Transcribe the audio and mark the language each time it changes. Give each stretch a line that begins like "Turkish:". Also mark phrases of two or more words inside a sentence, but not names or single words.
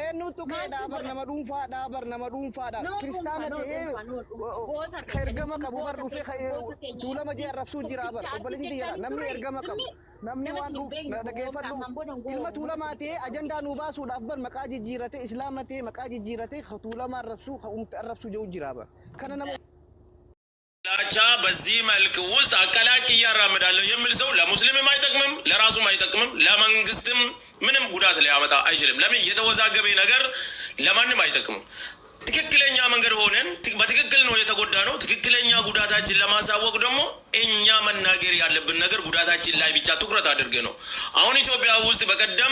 Oromo: Eenyutu kee dhaabar nama dhuunfaadha. Kiristaana ta'ee ergama qabu bar dhufee tuulama jee arrabsuu jira bar obboleettii jira namni ergama qabu namni waan dhageeffadhu ilma tuulamaa ta'ee ajandaa nu baasuudhaaf bar maqaa jijjiirate islaama ta'ee maqaa jijjiirate tuulama arrabsuu jedhu jira bar kana nama
Amharic: ላቻ በዚህ መልክ ውስጥ አቀላቂ እያራምዳለሁ የሚል ሰው ለሙስሊምም አይጠቅምም፣ ለራሱም አይጠቅምም፣ ለመንግስትም ምንም ጉዳት ሊያመጣ አይችልም። ለምን የተወዛገበ ነገር ለማንም አይጠቅምም። ትክክለኛ መንገድ ሆነን በትክክል ነው የተጎዳ ነው። ትክክለኛ ጉዳታችን ለማሳወቅ ደግሞ እኛ መናገር ያለብን ነገር ጉዳታችን ላይ ብቻ ትኩረት አድርገ ነው። አሁን ኢትዮጵያ ውስጥ በቀደም